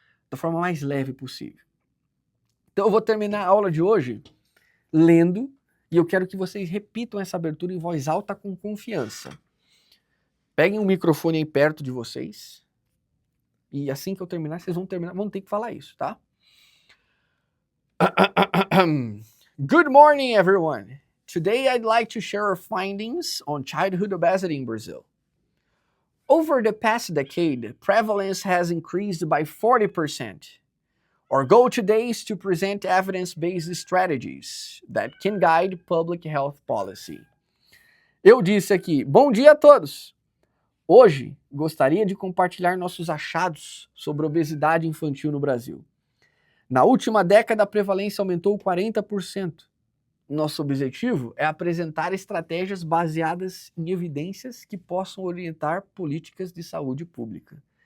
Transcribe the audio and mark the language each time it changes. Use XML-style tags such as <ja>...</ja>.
<pt>Da forma mais leve possível. Então eu vou terminar a aula de hoje lendo, e eu quero que vocês repitam essa abertura em voz alta com confiança. Peguem um microfone aí perto de vocês, e assim que eu terminar, vocês vão ter que falar isso, tá?</pt> <en>Good morning, everyone. Today I'd like to share our findings on childhood obesity in Brazil. Over the past decade, prevalence has increased by 40%. Our goal today is to present evidence-based strategies that can guide public health policy.</en> <pt>Eu disse aqui, bom dia a todos! Hoje, gostaria de compartilhar nossos achados sobre obesidade infantil no Brasil. Na última década, a prevalência aumentou 40%. Nosso objetivo é apresentar estratégias baseadas em evidências que possam orientar políticas de saúde pública.</pt>